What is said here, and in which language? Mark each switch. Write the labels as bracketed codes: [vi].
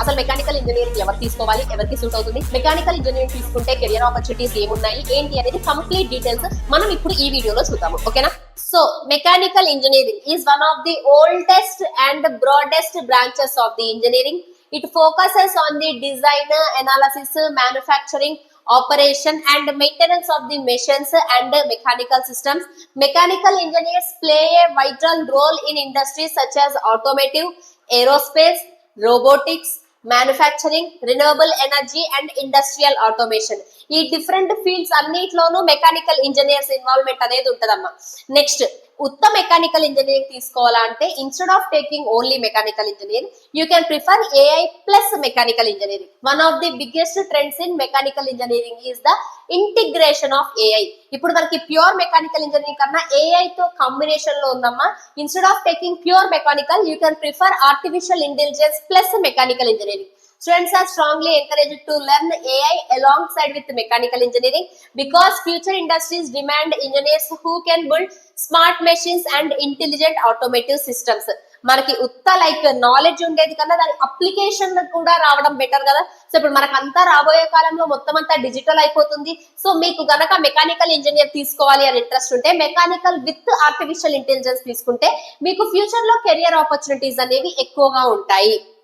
[te] అసలు mechanical engineering ఎవరు తీసుకోవాలి, ఎవరికి సూట్ అవుతుంది, మెకానికల్ ఇంజనీరింగ్ తీసుకుంటే కెరియర్ ఆపర్చునిటీస్ ఏమున్నాయి ఏంటి అనేది కంప్లీట్ డీటెయిల్స్ మనం ఇప్పుడు ఈ వీడియోలో చూద్దాము. ఓకేనా? [en] So mechanical engineering is one of the oldest and broadest branches of the engineering. It focuses on the design, analysis, manufacturing, operation and maintenance of the machines and mechanical systems. Mechanical engineers play a vital role in industries such as automotive, aerospace, robotics, manufacturing, renewable energy and industrial automation. [te] ఈ different fields అన్నిట్లోనూ mechanical engineers involvement అనేది ఉంటదమ్మా. [en] next, [te] ఉత్తమ mechanical engineering తీసుకోవాలా అంటే [en] Instead of taking only mechanical engineer you can prefer AI plus mechanical engineering. One of the biggest trends in mechanical engineering is the integration of AI. [te] ఇప్పుడు మనకి pure mechanical engineering కన్నా AI తో combination లో ఉందమ్మా. [en] Instead of taking pure mechanical you can prefer artificial intelligence plus mechanical engineering. Students are strongly encouraged to learn AI alongside with mechanical engineering because future industries demand engineers who can build smart machines and intelligent automotive systems. [te] మనకి ఉత్త like knowledge ఉండేది కన్నా దాని application కూడా రావడం better కదా. So ఇప్పుడు మనకంతా రాబోయే కాలంలో మొత్తం అంతా డిజిటల్ అయిపోతుంది. సో మీకు గనక మెకానికల్ ఇంజనీర్ తీసుకోవాలి అని ఇంట్రెస్ట్ ఉంటే మెకానికల్ విత్ ఆర్టిఫిషియల్ ఇంటెలిజెన్స్ తీసుకుంటే మీకు ఫ్యూచర్ లో కెరియర్ ఆపర్చునిటీస్ అనేవి ఎక్కువగా ఉంటాయి.